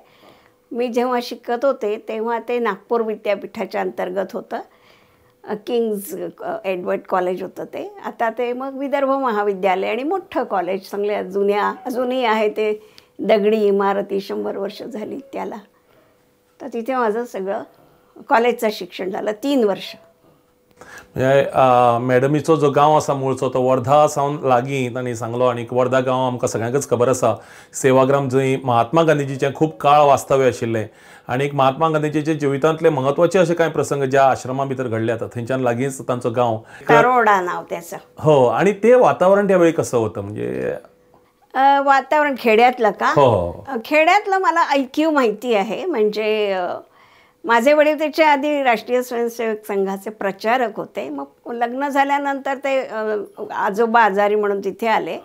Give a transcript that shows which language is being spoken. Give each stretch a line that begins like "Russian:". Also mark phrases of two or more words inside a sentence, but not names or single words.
Marathi: मी जेव्हा शिकत होते तेव्हा ते नागपूर विद्यापीठाच्या अंतर्गत होतं, किंग्ज एडवर्ड कॉलेज होतं ते। आता ते मग विदर्भ महाविद्यालय आणि मोठं कॉलेज, चांगल्या जुन्या अजूनही आहे ते, दगडी इमारती, 100 वर्ष झाली त्याला। तर तिथे माझं सगळं कॉलेजचं शिक्षण झालं 3 वर्ष।
Konkani: म्हणजे मॅडमीचो जो गांव आसा मूळचो तो वर्धा सावन लागीं तांणी सांगलो, आणि वर्धा गांव आमकां सगळ्यांकच खबर आसा, सेवाग्राम जंय महात्मा गांधीजीचें खूब काळ वास्तव्य आशिल्लें, आणि महात्मा गांधीजीचे जिवितांतले महत्वाचे असे कांय प्रसंग ज्या आश्रमा भितर घडले आता, थंयच्यान लागींच तांचो गांव,
Marathi: तरोडा नाव त्याचं। हो, आणि ते वातावरण त्यावेळी कसं होतं? म्हणजे वातावरण खेड्यातलं का? हो, खेड्यातलं मला ऐकीव माहिती आहे। म्हणजे माझे वडील त्याच्या आधी राष्ट्रीय स्वयंसेवक संघाचे प्रचारक होते। मग लग्न झाल्यानंतर ते आजोबा आजारी म्हणून तिथे आले।